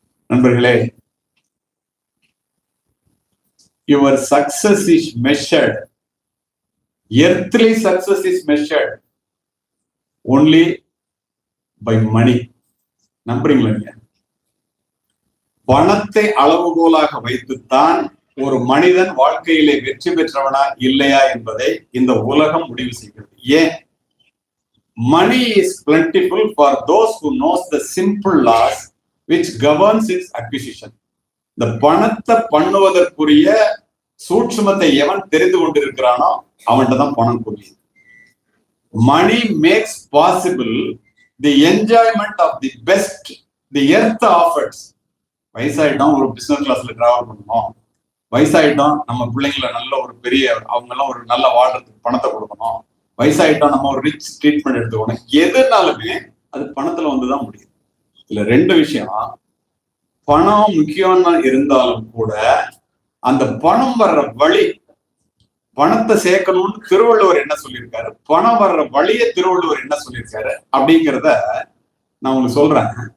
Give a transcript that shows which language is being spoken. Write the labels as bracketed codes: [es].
[ta] நண்பர்களே, [en] Your success is measured, earthly success is measured only by money. [ta] நம்புறீங்களா? நீங்க பணத்தை அளவுகோலாக வைத்துத்தான் ஒரு மனிதன் வாழ்க்கையிலே வெற்றி பெற்றவனா இல்லையா என்பதை இந்த உலகம் முடிவு செய்கிறது. ஏன்? [en] Money is plentiful for those who knows the simple laws which governs its acquisition. [ta] இந்த பணத்தை பண்ணுவதற்குரிய சூட்சுமத்தை எவன் தெரிந்து கொண்டிருக்கிறானோ அவன்கிட்ட தான் பணம் கூடியது. [en] Money makes possible the enjoyment of the best the earth offers. [ta] வயசாயிட்டோம், ஒரு பிசினஸ் கிளாஸ்ல டிராவல் பண்ணணும், வயசாயிட்டோம் நம்ம பிள்ளைங்களை நல்ல ஒரு பெரிய அவங்க எல்லாம் ஒரு நல்ல வாழ்றதுக்கு பணத்தை கொடுக்கணும், வயசாயிட்டோம் நம்ம ஒரு ரிச் ட்ரீட்மெண்ட் எடுத்துக்கணும், எதுனாலுமே அது பணத்துல வந்துதான் முடியும். இதுல 2 விஷயம், பணம் முக்கியம்னா இருந்தாலும் கூட அந்த பணம் வர்ற வழி, பணத்தை சேர்க்கணும்னு திருவள்ளுவர் என்ன சொல்லியிருக்காரு, பணம் வர்ற வழியை திருவள்ளுவர் என்ன சொல்லியிருக்காரு அப்படிங்கிறத நான் உங்களுக்கு சொல்றேன்.